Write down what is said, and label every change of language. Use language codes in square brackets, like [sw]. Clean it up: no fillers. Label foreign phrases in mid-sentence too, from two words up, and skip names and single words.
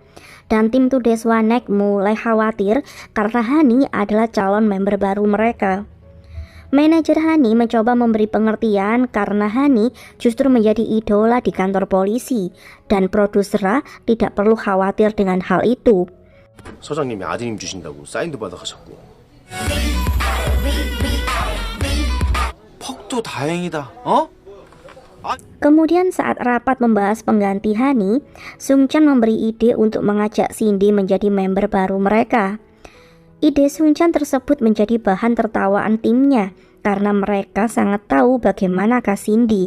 [id] Dan tim Tudeswanek mulai khawatir karena Hani adalah calon member baru mereka. Manajer Hani mencoba memberi pengertian karena Hani justru menjadi idola di kantor polisi dan produser tidak perlu khawatir dengan hal itu. [ko] 서장님이 아드님 주신다고 사인도 받아가셨고. 퍽도 다행이다. 어? [id] Kemudian saat rapat membahas pengganti Hani, Sung Chan memberi ide untuk mengajak Cindy menjadi member baru mereka. Ide Sung Chan tersebut menjadi bahan tertawaan timnya karena mereka sangat tahu bagaimanakah Cindy.